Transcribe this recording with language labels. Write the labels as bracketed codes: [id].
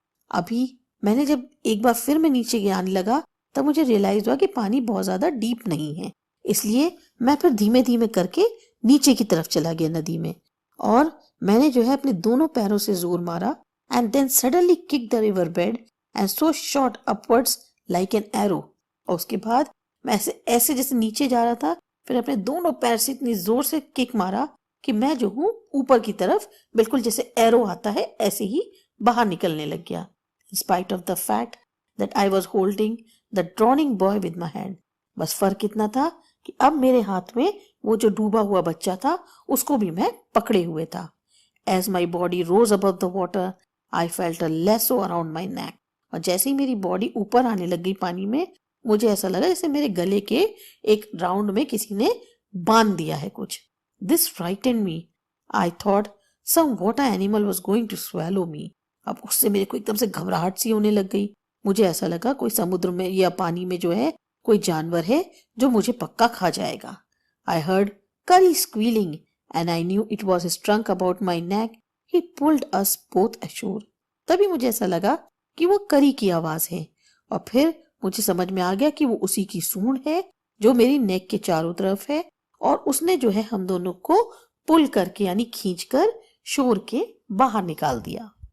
[hi] अभी मैंने जब एक बार फिर मैं नीचे आने लगा तब मुझे रियलाइज हुआ कि पानी बहुत ज्यादा डीप नहीं है, इसलिए मैं फिर धीमे धीमे करके नीचे की तरफ चला गया नदी में, और मैंने जो है अपने दोनों पैरों से जोर मारा [en] And then suddenly kick the river bed and so shot upwards like an arrow. [hi] और उसके बाद मैं ऐसे जैसे नीचे जा रहा था, फिर अपने दोनों पैर से इतनी जोर से किक मारा कि मैं जो हूँ ऊपर की तरफ बिल्कुल जैसे एरो आता है ऐसे ही बाहर निकलने लग गया. [en] In spite of the fact that I was holding the drowning boy with my hand. [hi] बस फर्क इतना था कि अब मेरे हाथ में वो जो डूबा हुआ बच्चा था उसको भी मैं पकड़े हुए था. [en] As my body rose above the water, I felt a lasso around my neck. [hi] और जैसे ही मेरी बॉडी ऊपर आने लग गई पानी में, मुझे ऐसा लगा जैसे मेरे गले के एक राउंड में किसी ने बांध दिया है कुछ. [en] This frightened me. I thought some water animal was going to swallow me. [hi] अब उससे मेरे को एकदम से घबराहट सी होने लग गई. मुझे ऐसा लगा कोई समुद्र में या पानी में जो है कोई जानवर है जो मुझे पक्का खा जाएगा. [en] I heard Curry squealing and I knew it was his trunk about my neck. He pulled us both ashore. [hi] तभी मुझे ऐसा लगा कि वो करी की आवाज है, और फिर मुझे समझ में आ गया कि वो उसी की सूंड है जो मेरी नेक के चारों तरफ है, और उसने जो है हम दोनों को पुल करके यानी खींचकर शोर के बाहर निकाल दिया.